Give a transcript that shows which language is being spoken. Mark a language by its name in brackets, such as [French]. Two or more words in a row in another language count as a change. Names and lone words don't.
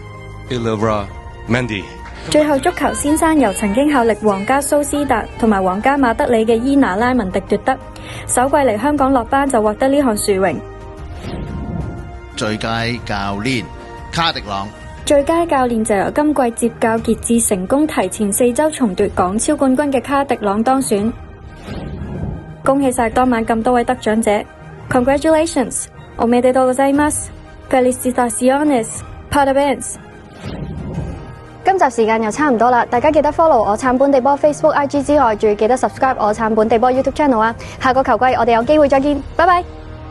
[Cantonese] 最後足球先生由曾經效力皇家蘇斯達同埋皇家馬德里嘅伊拿拉文迪奪得，首季嚟香港落班就獲得呢項殊榮。最佳教練卡迪朗，最佳教練就由今季接教傑志成功提前4週重奪港超冠軍嘅卡迪朗當選。恭喜晒當晚咁多位得獎者 ，Congratulations！ [Japanese] おめでとうございます。Felicitaciones! [Portuguese] Parabéns！ [Cantonese] 今集時間又差唔多啦，大家記得 follow 我撐本地波 Facebook、IG 之外，仲要記得 subscribe 我撐本地波 YouTube channel啊！下個球季我哋有機會再見，拜拜。